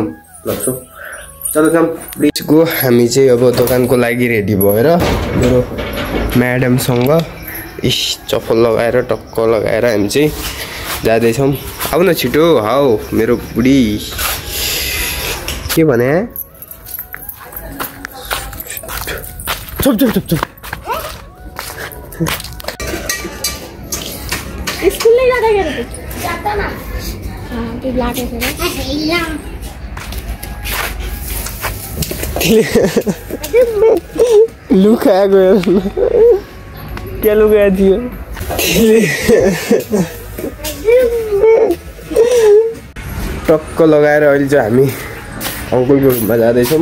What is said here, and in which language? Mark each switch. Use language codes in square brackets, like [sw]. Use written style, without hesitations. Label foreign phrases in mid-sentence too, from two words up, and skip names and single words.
[hi] ल सो चलो जाम [en] let's go. [ne] हामी चाहिँ अब दोकानको लागि रेडी भएर मेरो म्याडमसँग चप्पल लगाएर टक्क लगाएर हामी चाहिँ जाँदैछौँ। आउ न छिटो हाउ मेरो बुढी। के भने चुप चुप चुप चुप। [hi] स्कूल नहीं जाता क्या रे? जाता ना। हाँ तो लाके फिर [ne] लुकाया गयो। [hi] क्या लुकाया थियो? [ne] टक्क लगाएर अहिले चाहिँ हामी अङ्कलको रुममा जाँदैछौँ।